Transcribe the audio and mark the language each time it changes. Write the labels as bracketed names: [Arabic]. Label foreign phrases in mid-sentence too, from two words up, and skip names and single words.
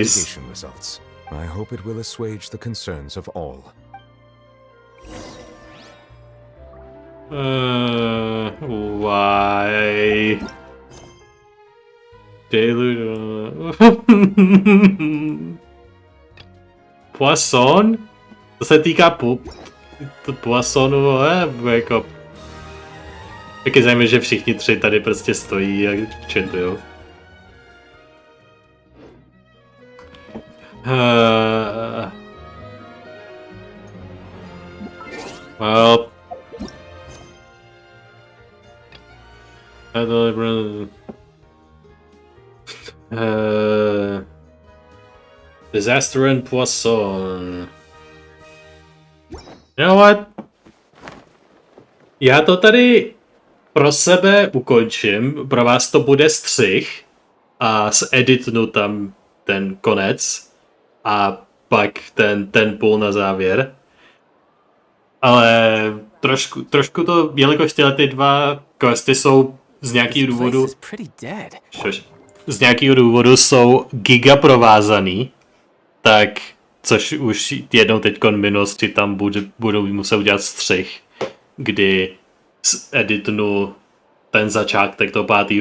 [English] investigation results. I hope it will assuage the concerns of all. Why? Poisson? [Czech] To se týká poissonu, jako... Tak je zajímavé, že všichni tři tady prostě stojí a četujou. [English] Well... Disaster and Poisson. You know what? [Czech] Já to tady pro sebe ukončím, pro vás to bude střih a zeditnu tam ten konec a pak ten půl na závěr. Ale trošku to, jelikož tyhle ty dva questy jsou z nějakého důvodu jsou giga provázaný, tak což už jednou teďkon v minulosti tam budou muset udělat střih, kdy editnu ten začátek toho 5.